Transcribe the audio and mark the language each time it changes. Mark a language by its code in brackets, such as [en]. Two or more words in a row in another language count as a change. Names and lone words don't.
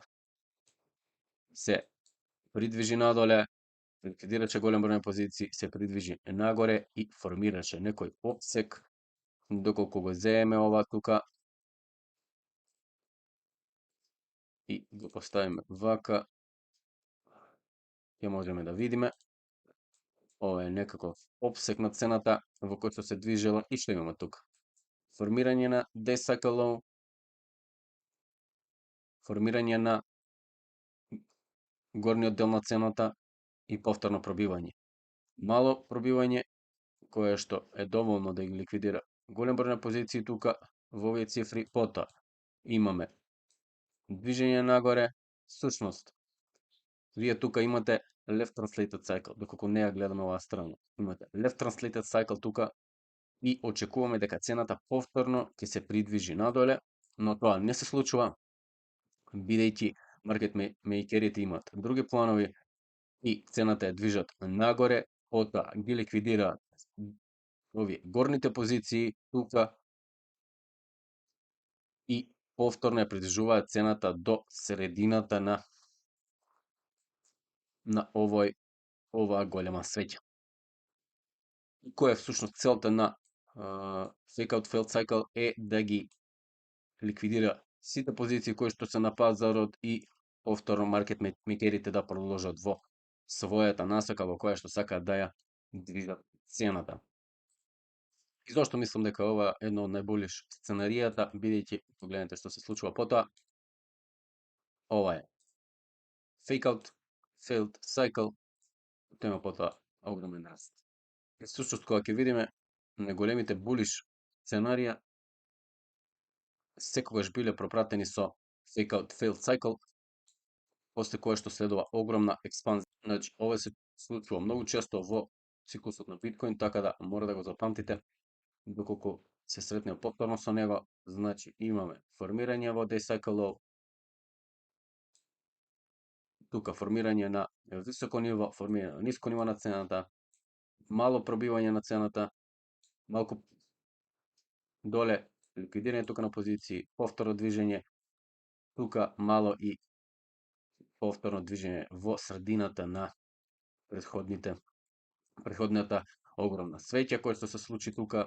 [mk] Се придвижи надоле, ликвидираше голем број на позиции, се придвижи нагоре и формираше некој опсек, доколку го земеме ова тука и го поставиме вака, ја можеме да видиме. Ова е некаков опсек на цената во кој што се движела и што имаме тука? Формирање на [en] day cycle low, [mk] формирање на горниот дел на цената и повторно пробивање. Мало пробивање кое што е доволно да ги ликвидира голем број на позиции тука во овие цифри, потоа имаме движење нагоре. Всушност, вие тука имате [en] left translated cycle, [mk] доколку не ја гледаме оваа страна. Имате [en] left translated cycle [mk] тука и очекуваме дека цената повторно ќе се придвижи надоле, но тоа не се случува, бидејќи маркет мејкерите имаат други планови и цената ја движат нагоре, потоа ги ликвидираат овие горните позиции тука и повторно ја придвижуваат цената до средината на оваа голема свеќа. Која е всушност целта на [en] fake out failed cycle [mk] е да ги ликвидира сите позиции кои што се на пазарот и повторно маркет мейкерите да продолжат во својата насока во која што сакаат да ја движат цената. И зошто мислам дека ова е едно од најболиш сценаријата, бидејќи погледнете што се случува потоа. Ова е [en] fake out failed cycle, [mk] тема потоа огромен раст. И всушност кога ќе видиме најголемите булиш сценарија, секогаш биле пропратени со [en] fake out failed cycle, [mk] после кое што следува огромна експанзија. Значи, ова се случува многу често во циклусот на биткоин, така да мора да го запамтите доколку се сретне повторно со него. Значи, имаме формирање во [en] day cycle low, [mk] тука формирање на високо ниво, формирање на ниско ниво на цената, мало пробивање на цената, малку доле ликвидирање тука на позиции, повторно движење, тука мало и повторно движење во средината на предходната огромна свеќа која што се случи тука.